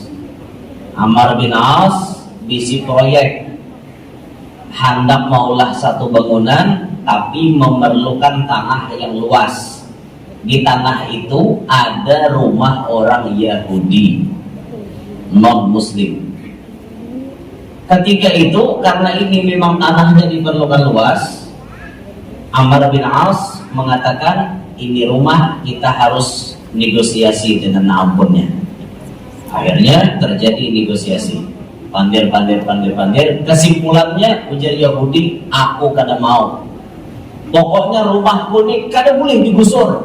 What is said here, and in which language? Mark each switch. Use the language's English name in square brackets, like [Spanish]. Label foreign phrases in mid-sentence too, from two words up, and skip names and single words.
[Banjar] Ammar bin As bisi proyek hendak maulah satu bangunan tapi memerlukan tanah yang luas. [Indonesian] Di tanah itu ada rumah orang Yahudi non-Muslim. Ketika itu karena ini memang tanahnya diperlukan luas, Ammar bin As mengatakan ini rumah kita harus negosiasi dengan ampunnya. Akhirnya terjadi negosiasi. [Banjar] Pandir. Kesimpulannya ujar Yahudi, aku kada mau. Pokoknya rumahku ini kada boleh digusur.